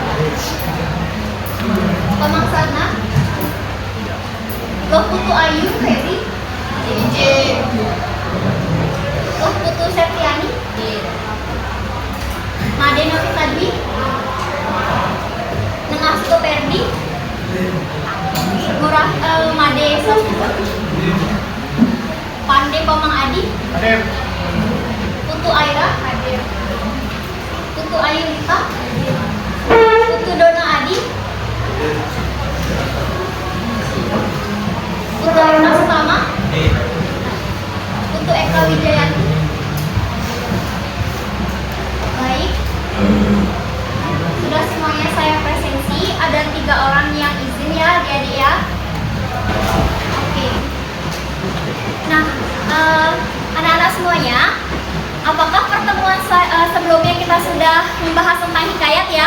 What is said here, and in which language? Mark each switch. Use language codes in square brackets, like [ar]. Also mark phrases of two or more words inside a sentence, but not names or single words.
[id] Komang Sarna, Loh Putu Ayu Ferry, Loh Putu Septiani, Made Novita Dwi, Nengasto Perdi, Murah Made Sastra, Pande Komang Adi, Putu Aira, Putu Ayu Lita, Putu Dona Adi, Putu Aruna Sutama, Putu Eka Wijayanti. Baik, sudah semuanya saya presensi. Ada 3 orang yang izin ya, adik-adik ya. Oke. Nah, anak-anak semuanya, apakah pertemuan sebelumnya kita sudah membahas tentang hikayat ya?